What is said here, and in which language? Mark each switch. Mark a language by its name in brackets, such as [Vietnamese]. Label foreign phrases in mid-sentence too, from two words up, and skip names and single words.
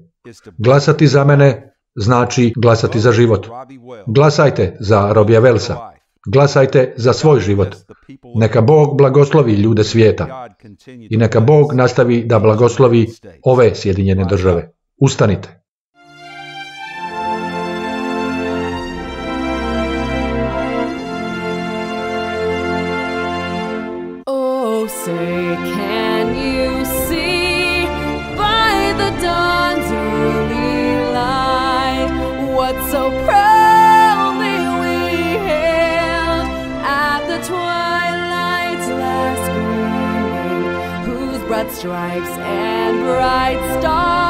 [Bosnian] Glasati za mene znači glasati za život. Glasajte za Robbija Wellsa. Glasajte za svoj život. Neka Bog blagoslovi ljude svijeta. I neka Bog nastavi da blagoslovi ove Sjedinjene Države. Ustanite. [English] Say, can you see by the dawn's early light what so proudly we hailed at the twilight's last gleaming, whose broad stripes and bright stars